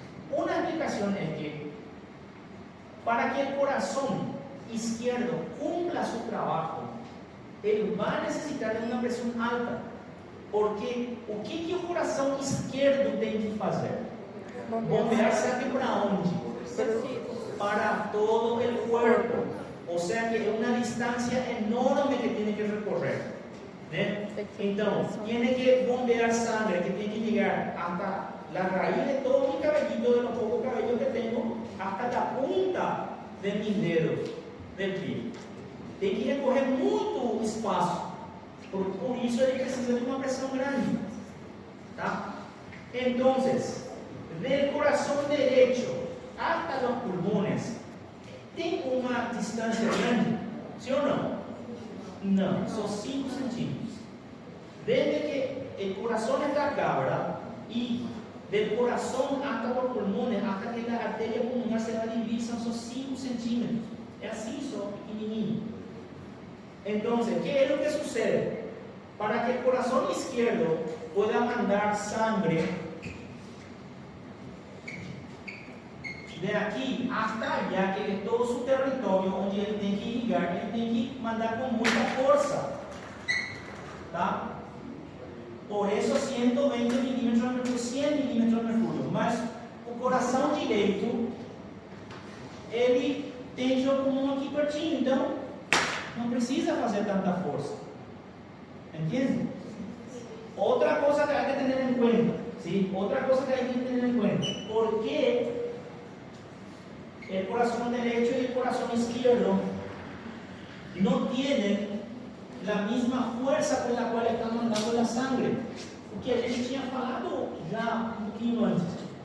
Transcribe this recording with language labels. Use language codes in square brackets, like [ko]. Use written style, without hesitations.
[es] Una explicación es que para que el corazón izquierdo cumpla su trabajo, él va a necesitar de una presión alta. [pt] Porque o que o coração esquerdo tem que fazer? Bombear sangue para onde? [es] Para todo el cuerpo. O sea que es una distancia enorme que tiene que recorrer. Entonces, tiene que bombear sangre, que tiene que llegar hasta la raíz de todo mi cabellito, de los pocos cabellos que tengo, hasta la punta de mis dedos del pie. [pt] Tem que recorrer muito espaço. Por isso ele precisa de uma pressão grande. ¿Tá? [es] Entonces, del corazón derecho hasta los pulmones, ¿tem una distancia grande? ¿Sí o no? No, son 5 centímetros. Desde que el corazón está acá, ¿verdad? Y del corazón hasta los pulmones, hasta que la arteria pulmonar se va a dividir, son 5 centímetros. Es así, son pequeñitos. Entonces, ¿qué es lo que sucede? Para que el corazón izquierdo pueda mandar sangre de aquí hasta allá, que es todo su territorio donde él tiene que llegar, él tiene que mandar con mucha fuerza. ¿Tá? Por eso 120 milímetros de mercurio, 100 milímetros de mercurio. [pt] Mas o coração direito, ele tem o pulmão aqui pertinho, então não precisa fazer tanta força. [es] ¿Entienden? Otra cosa que hay que tener en cuenta, ¿sí? Otra cosa que hay que tener en cuenta. ¿Por qué el corazón derecho y el corazón izquierdo no tienen la misma fuerza con la cual están mandando la sangre? [pt] Porque a gente tinha falado já pouquinho antes.